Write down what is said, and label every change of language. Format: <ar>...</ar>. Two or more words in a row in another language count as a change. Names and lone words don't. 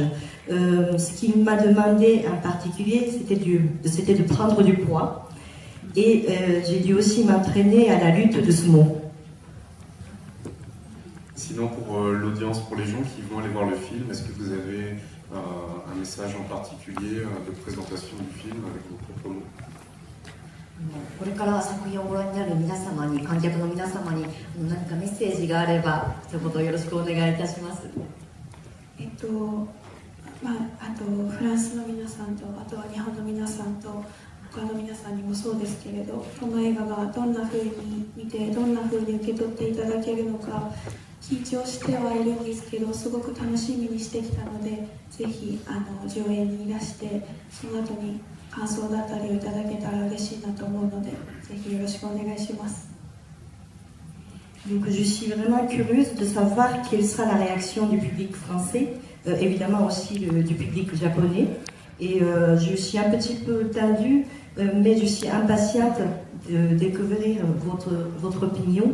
<fr>Ce qu'il m'a demandé en particulier, c'était de prendre du poids et j'ai dû aussi m'entraîner à la lutte de sumo. Sinon, pour l'audience, pour les gens qui vont aller voir le film, est-ce que vous avez un message en particulier de présentation du film avec vos propres mots?</fr> <ja>これから作品をご覧になる皆様に、観客の皆様に何かメッセージがあれば一言よろしくお願いいたします。あとフランスの皆さんと、あとは日本の皆さんと他の皆さんにもそうですけれど、この映画がどんな風に見て、どんな風に受け取っていただけるのか緊張してはいるんですけど、すごく楽しみにしてきたので、ぜひ上映にいらして、その後に感想だったりをいただけたら嬉しいなと思うので、ぜひよろしくお願いします。</ja> <fr>Donc je suis vraiment curieuse de savoir quelle sera la réaction du public français, évidemment aussi du public japonais. Et je suis un petit peu tendue, mais je suis impatiente de découvrir votre opinion.</fr>